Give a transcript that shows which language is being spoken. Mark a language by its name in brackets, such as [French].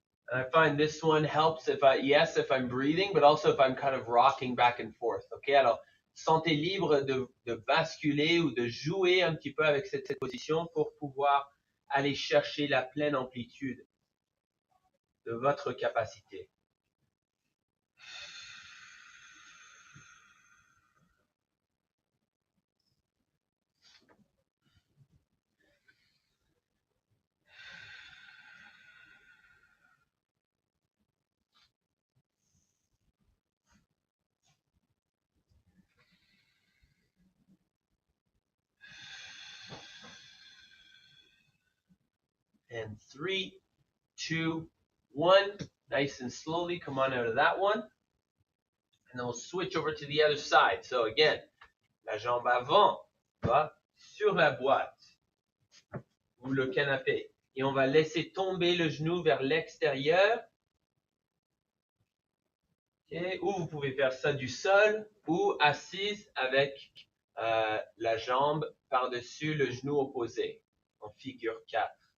[English] And I find this one helps if if I'm breathing, but also if I'm kind of rocking back and forth. [French] Okay, alors, sentez libre de basculer ou de jouer un petit peu avec cette position pour pouvoir aller chercher la pleine amplitude de votre capacité. [English] And 3, 2, 1. Nice and slowly come on out of that one. And then we'll switch over to the other side. So again, [French] la jambe avant va sur la boîte ou le canapé. Et on va laisser tomber le genou vers l'extérieur. Okay. Ou vous pouvez faire ça du sol ou assise avec la jambe par-dessus le genou opposé en figure 4.